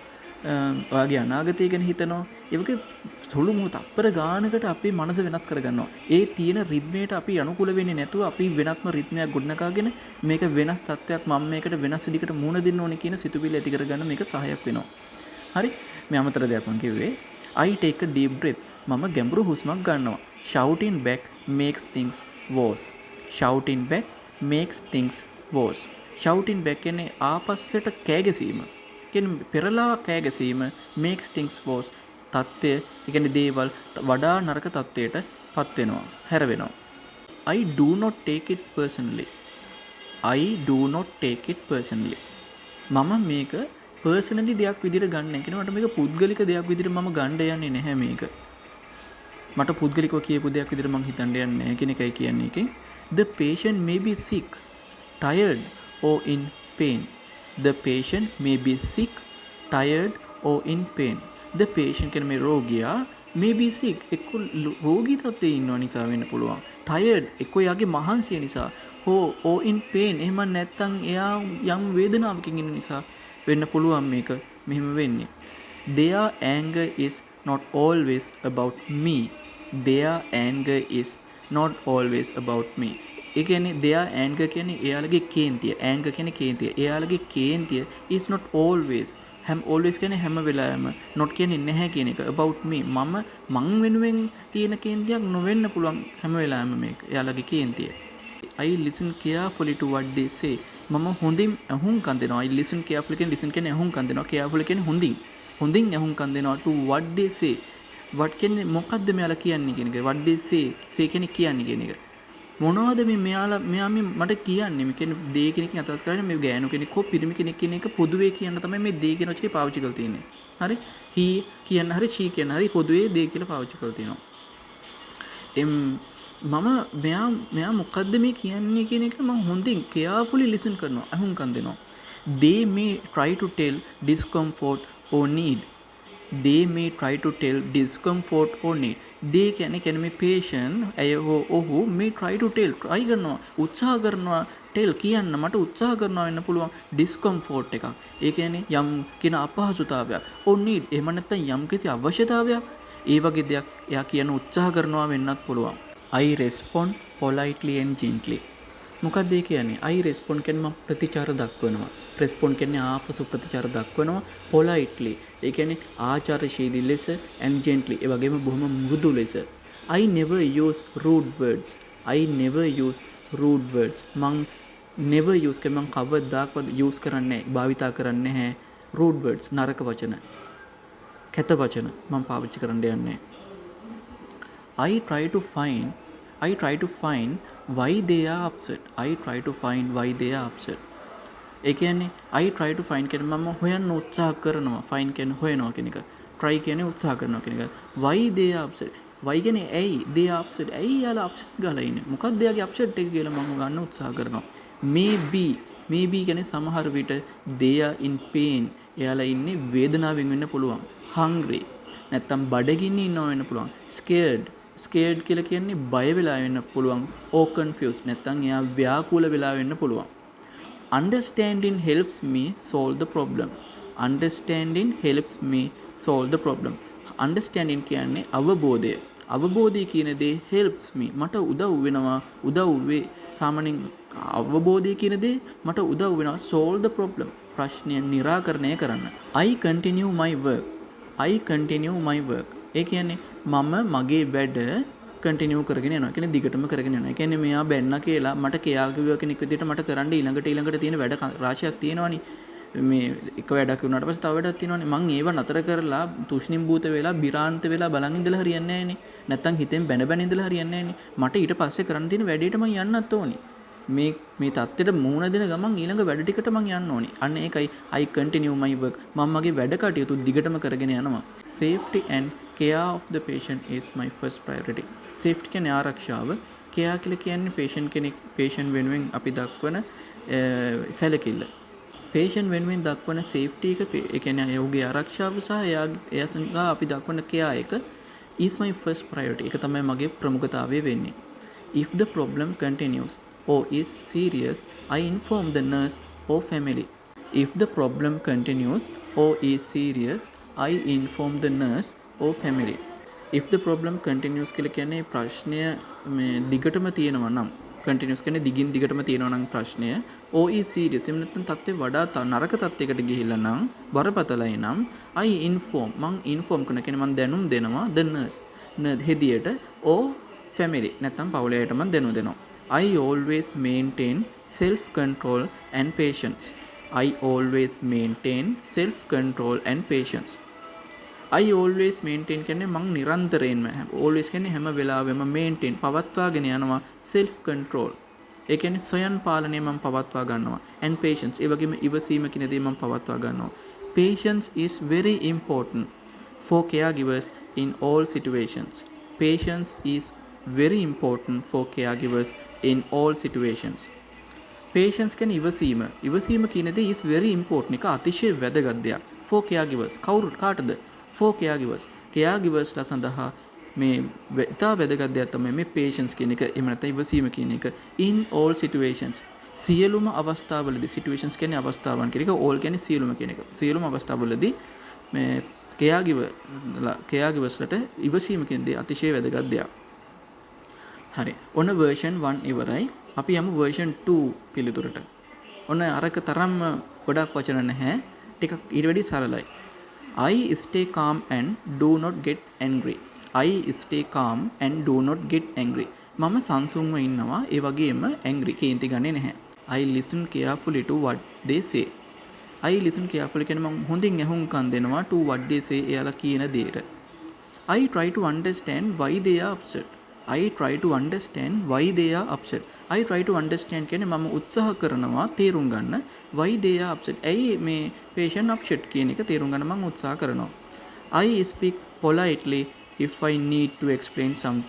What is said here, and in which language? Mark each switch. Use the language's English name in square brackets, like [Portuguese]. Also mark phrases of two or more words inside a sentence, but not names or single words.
[Sinhala] ඔයාගේ අනාගතය ගැන හිතනවා. ඒ වගේ සුළු තප්පර ගානකට අපේ මනස වෙනස් කරගන්නවා. ඒ තියෙන රිද්මයට අපි අනුකූල වෙන්නේ නැතුව අපි වෙනත්ම රිද්මයක් ගොඩනගාගෙන මේක වෙනස් තත්ත්වයක් මම මේකට වෙනස් විදිහකට මුහුණ දෙන්න ඕනේ කියන සිතුවිලි ඇති කරගන්න මේක සහායක් වෙනවා. හරි? මේ අමතර දෙයක් මම කිව්වේ [English] I take a deep breath. [Sinhala] මම ගැඹුරු හුස්මක් ගන්නවා. [English] Shouting back makes things worse. Shouting back makes things worse. Shouting back [Sinhala] කියන්නේ ආපස්සට කෑ ගැසීම. කියන්නේ පෙරලා කෑ ගැසීම [English] makes things worse. [Sinhala] තත්ත්වය, ඒ කියන්නේ දේවල් වඩා නරක තත්ත්වයට පත් වෙනවා, හැර වෙනවා. [English] I do not take it personally. I do not take it personally. [Sinhala] මම මේක personally දෙයක් විදිහට ගන්න නැහැ. කියන්නේ මට මේක පුද්ගලික දෙයක් විදිහට මම ගන්න යන්නේ නැහැ මේක. මට පුද්ගලිකව කියපු දෙයක් විදිහට මම හිතන්න යන්නේ නැහැ කියන එකයි කියන්නේ එකෙන්. [English] The patient may be sick, tired or in pain. The patient may be sick, tired or in pain. The patient [Sinhala] කියන්නේ මේ රෝගියා [English] may be sick [Sinhala] එක්ක රෝගී තත්ත්වයේ ඉන්නව නිසා වෙන්න පුළුවන්. Tired එක්ක එයාගේ මහන්සිය නිසා. [English] or in pain [Sinhala] එහෙම නැත්නම් එයා යම් වේදනාවකින් ඉන්න නිසා වෙන්න පුළුවන් මේක මෙහෙම වෙන්නේ. [English] Their anger is not always about me. Their anger is not always about me. [Sinhala] ඒ කියන්නේ [English] their anger [Sinhala] කියන්නේ එයාලගේ කේන්තිය. anger කියන්නේ කේන්තිය. එයාලගේ කේන්තිය [English] is not always always [Sinhala] කියන්නේ හැම වෙලාවෙම not කියන්නේ නැහැ කියන එක [English] about me. [Sinhala] මං වෙනුවෙන් තියෙන කේන්තියක් නොවෙන්න පුළුවන් හැම වෙලාවෙම මේක. එයාලගේ කේන්තිය. [English] I listen carefully to what they say. [Sinhala] මම හොඳින් අහුම්කම් දෙනවා. I listen carefully කියන්නේ listen කියන්නේ අහුම්කම් දෙනවා. carefully කියන්නේ හොඳින් අහුම්කම් දෙනවා [English] to what they say. [Sinhala] what කියන්නේ මොකද්ද මෙයාලා කියන්නේ කියන එක. [English] what they say [Sinhala] කියන්නේ කියන්නේ කියන එක. මොනවද මෙයා මට කියන්නේ මේ කියන්නේ දේ කියන එකෙන් අදහස් කරන්නේ මේ ගෑනු කෙනෙක් හෝ පිරිමි කෙනෙක් කියන එක පොදුවේ කියන්න තමයි මේ දේ කියන වචනේ පාවිච්චි කරලා තියෙන්නේ. හරි? he කියන්න හරි she කියන්න හරි පොදුවේ දේ කියලා පාවිච්චි කරලා තියෙනවා. මෙයා මොකද්ද මේ කියන්නේ කියන එක මම හොඳින් [English] carefully listen [Sinhala] කරනවා. අහුම්කම් දෙනවා. [English] They may try to tell discomfort or need. They may try to tell discomfort or need. [Sinhala] They කියන්නේ මේ patient ඔහු [English] may try to tell try [Sinhala] කරනවා උත්සාහ කරනවා tell කියන්න මට උත්සාහ කරනවා වෙන්න පුළුවන් discomfort එකක්. ඒ කියන්නේ යම් කියන අපහසුතාවයක් [English] or need [Sinhala] එහෙම නැත්නම් යම් කිසි අවශ්‍යතාවයක් ඒ වගේ දෙයක් එයා කියන උත්සාහ කරනවා වෙන්නත් පුළුවන්. [English] I respond politely and gently. [Sinhala] මොකක්ද ඒ කියන්නේ? [English] I respond [Sinhala] කියන්නේ මම ප්‍රතිචාර දක්වනවා. respond කියන්නේ ආපසු ප්‍රතිචාර දක්වනවා politely. ඒ කියන්නේ ආචාරශීලී ලෙස [English] and gently. [Sinhala] ඒ වගේම බොහොම මෘදු ලෙස. [English] I never use rude words. I never use rude words. [Sinhala] මං [English] never use [Sinhala] කියන්නේ මං කවදාකවත් use කරන්නේ නැහැ. භාවිතා කරන්නේ නැහැ [English] rude words [Sinhala] නරක වචන. කැත වචන මං පාවිච්චි කරන්න යන්නේ. [English] I try to find why they are upset. I try to find why they are upset. [Sinhala] ඒ කියන්නේ [English] I try to find [Sinhala] කියන්නේ මම හොයන්න උත්සාහ කරනවා. find කියන්නේ හොයනවා කියන එක. try කියන්නේ උත්සාහ කරනවා කියන එක. [English] why they are upset. why [Sinhala] කියන්නේ ඇයි [English] they are upset. [Sinhala] ඇයි යාලා upset ගාලා ඉන්නේ. මොකක්ද එයාගේ upset එක කියලා මම ගන්න උත්සාහ කරනවා. maybe කියන්නේ සමහර විට [English] they are in pain. [Sinhala] එයාලා ඉන්නේ වේදනාවෙන් වෙන්න පුළුවන්. hungry නැත්තම් බඩගින්නේ ඉන්නවා වෙන්න පුළුවන්. scared කියලා කියන්නේ බය වෙලා වෙන්න පුළුවන්. [English] or confused [Sinhala] නැත්තම් එයා ව්‍යාකූල වෙලා වෙන්න පුළුවන්. [English] Understanding helps me solve the problem. Understanding helps me solve the problem. [Sinhala] Understanding කියන්නේ අවබෝධය. අවබෝධය කියන දේ [English] helps me [Sinhala] මට උදව් වෙනවා. උදව් වේ සාමාන්‍යයෙන් අවබෝධය කියන දේ මට උදව් වෙනවා [English] solve the problem. [Sinhala] ප්‍රශ්නය निराකරණය කරන්න. [English] I continue my work. [Sinhala] ඒ කියන්නේ මම මගේ වැඩ කන්ටිනියු කරගෙන යනවා. කියන්නේ දිගටම කරගෙන යනවා. ඒ කියන්නේ මෙයා බැන්න කියලා මට කෙයා කිව්ව කෙනෙක් විදිහට මට කරන්න ඊළඟට තියෙන වැඩ රාශියක් තියෙනවනේ. මේ එක වැඩක් වුණාට පස්සේ තව වැඩක් තියෙනවනේ. මං ඒව නතර කරලා තුෂ්ණිම් භූත වෙලා බිරාන්ත වෙලා බලන් ඉඳලා හරියන්නේ නැහනේ. නැත්තම් හිතෙන් බැන ඉඳලා හරියන්නේ නැහනේ. මට ඊට පස්සේ කරන්න තියෙන වැඩේට මං යන්නත් ඕනේ. මේ தත්ත්වෙට මුහුණ දෙන ගමන් ඊළඟ වැඩ ටිකට මං යන්න ඕනේ. අන්න ඒකයි [English] I continue my work. [Sinhala] මම මගේ වැඩ කටයුතු දිගටම කරගෙන යනවා. [English] Safety and care of the patient is my first priority. [Sinhala] Safety කියන්නේ ආරක්ෂාව. care කියලා කියන්නේ patient වෙනුවෙන් අපි දක්වන සැලකිල්ල. patient වෙනුවෙන් දක්වන safety එක ඒ කියන්නේ ඔහුගේ ආරක්ෂාව සහ එයා සඳහා අපි දක්වන care එක [English] is my first priority. [Sinhala] ඒක තමයි මගේ ප්‍රමුඛතාවය වෙන්නේ. [English] If the problem continues or is serious, I inform the nurse or family. If the problem continues or is serious, I inform the nurse or family. If the problem continues [Sinhala] කියලා කියන්නේ ප්‍රශ්නය මේ දිගටම තියෙනවා නම් continuous කියන්නේ දිගටම තියෙනවා නම් ප්‍රශ්නය [English] or is serious [Sinhala] එහෙම නැත්නම් තත්ත්වය වඩා නරක තත්යකට ගිහිල්ලා නම් බරපතලයි නම් [English] I inform inform [Sinhala] කරන කියන්නේ මම දැනුම් දෙනවා [English] the nurse [Sinhala] හෙදියට [English] or family [Sinhala] නැත්නම් පවුලේ අයට මම දැනුම් දෙනවා. [English] I always maintain self control and patience. I always maintain self control and patience. I always maintain [Sinhala] කියන්නේ මං නිරන්තරයෙන්ම always කියන්නේ හැම වෙලාවෙම maintain පවත්වාගෙන යනවා [English] self control. [Sinhala] ඒ කියන්නේ ස්වයං පාලනය මම පවත්වා ගන්නවා [English] and patience [Sinhala] ඒ වගේම ඉවසීම කියන දේ මම පවත්වා ගන්නවා. [English] Patience is very important for caregivers in all situations. Patience is very important for caregivers in all situations. [Sinhala] patience කියන්නේ ඉවසීම. ඉවසීම කියන දේ [English] is very important. [Sinhala] එක අතිශය වැදගත් දෙයක්. [English] for caregivers. [Sinhala] කවුරු කාටද? [English] for caregivers. [Sinhala] caregivers ලා සඳහා මේ ඉතා වැදගත් දෙයක් තමයි මේ patience කියන එක. එහෙම නැත්නම් ඉවසීම කියන එක. [English] in all situations. [Sinhala] සියලුම අවස්ථාවලදී situations කියන්නේ අවස්ථාවන් කියන එක. all කියන්නේ සියලුම කියන එක. සියලුම අවස්ථාවලදී මේ caregivers ලට ඉවසීම කියන දේ අතිශය වැදගත් දෙයක්. හරි. ඔන්න version 1 ඉවරයි. අපි යමු version 2 පිළිතුරට. ඔන්න අරක තරම්ම ගොඩක් වචන නැහැ. ටිකක් ඊට වැඩි සරලයි. [English] I stay calm and do not get angry. I stay calm and do not get angry. [Sinhala] මම සංසුන්ව ඉන්නවා ඒ වගේම angry කේන්ති ගන්නේ නැහැ. [English] I listen carefully to what they say. I listen carefully [Sinhala] කියන්නේ මම හොඳින් ඇහුම්කන් දෙනවා [English] to what they say [Sinhala] එයාලා කියන දේට. [English] I try to understand why they are upset. I try to understand why they are upset. I try to understand [Sinhala] කියන්නේ මම උත්සාහ කරනවා තේරුම් ගන්න [English] why they are upset. [Sinhala] ඇයි මේ patient upset කියන එක තේරුම් ගන්න මම උත්සාහ කරනවා. [English] I speak politely if I need to explain something.